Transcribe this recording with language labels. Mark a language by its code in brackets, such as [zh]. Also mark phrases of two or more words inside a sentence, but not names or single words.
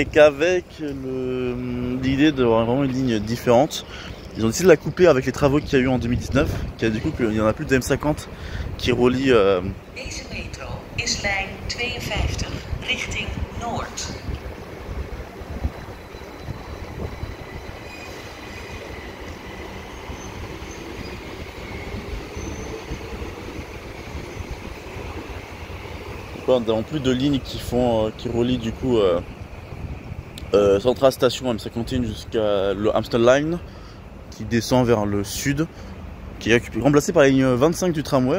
[fr] qu'avec l'idée d'avoir vraiment une ligne différente, ils ont décidé de la couper avec les travaux qu'il y a eu en 2019, qui a du coup qu'il n'y en a plus de M50 qui relie. [nl] Deze metro is lijn 52, richting Noord. [fr] Nous n'avons plus de lignes qui relient du coup Central Station M51 jusqu'à le Amstel Line, qui descend vers le sud, qui est remplacé par la ligne 25 du tramway.